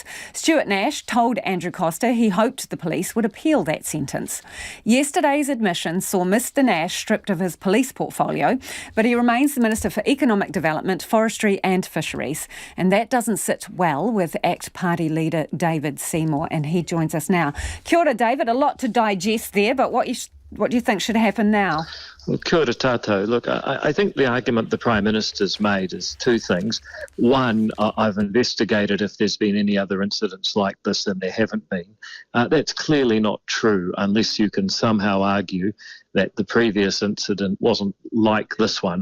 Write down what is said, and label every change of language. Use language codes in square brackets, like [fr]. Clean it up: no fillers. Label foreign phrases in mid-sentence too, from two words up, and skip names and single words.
[en] Stuart Nash told Andrew Costa he hoped the police would appeal that sentence. Yesterday's admission saw Mr Nash stripped of his police portfolio, but he remains the Minister for Economic Development, Forestry and Fisheries. And that doesn't sit well with ACT Party leader David Seymour, and he joins us now. [mi] Kia ora, [en] David. A lot to digest there, but what do you think should happen now? Well, [mi] kia ora tātou. [en] Look, I think the argument the Prime Minister's made is two things. One, I've investigated if there's been any other incidents like this, and there haven't been. That's clearly not true unless you can somehow argue that the previous incident wasn't like this one.